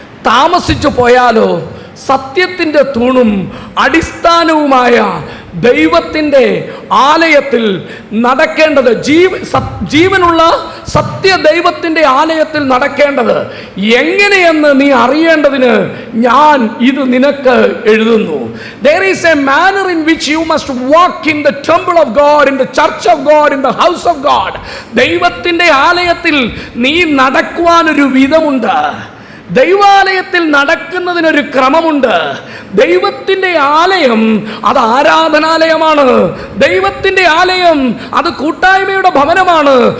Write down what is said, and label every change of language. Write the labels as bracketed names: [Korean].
[Malayalam] താമസിച്ചു പോയാലോ സത്യത്തിൻ്റെ തൂണും അടിസ്ഥാനവുമായ ദൈവത്തിൻ്റെ ആലയത്തിൽ നടക്കേണ്ടത്, ജീവനുള്ള സത്യ ദൈവത്തിൻ്റെ ആലയത്തിൽ നടക്കേണ്ടത് എങ്ങനെയെന്ന് നീ അറിയേണ്ടതിന് ഞാൻ ഇത് നിനക്ക് എഴുതുന്നു. [English] There is a manner in which you must walk in the temple of God, in the church of God, in the house of God. [Malayalam] ദൈവത്തിൻ്റെ ആലയത്തിൽ നീ നടക്കുവാനൊരു വിധമുണ്ട്. ദൈവാലയത്തിൽ നടക്കുന്നതിനൊരു ക്രമമുണ്ട്. ദൈവത്തിൻ്റെ ആലയം അത് ആരാധനാലയമാണ്. ദൈവത്തിൻ്റെ ആലയം അത് കൂട്ടായ്മയുടെ ഭവനമാണ്.